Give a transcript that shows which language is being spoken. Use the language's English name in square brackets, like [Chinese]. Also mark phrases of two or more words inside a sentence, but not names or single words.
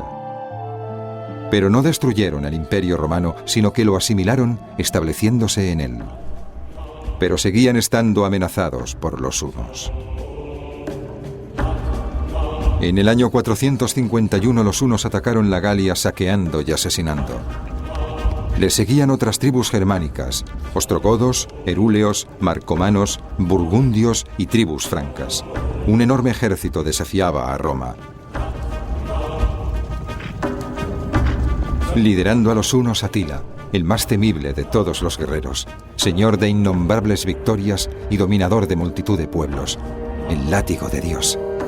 [Spanish] Pero no destruyeron el Imperio Romano, sino que lo asimilaron, estableciéndose en él. Pero seguían estando amenazados por los hunos. En el año 451 los hunos atacaron la Galia saqueando y asesinando. Le seguían otras tribus germánicas, ostrogodos, herúleos, marcomanos, burgundios y tribus francas. Un enorme ejército desafiaba a Roma. Liderando a los hunos Atila, el más temible de todos los guerreros, señor de innombrables victorias y dominador de multitud de pueblos, el látigo de Dios.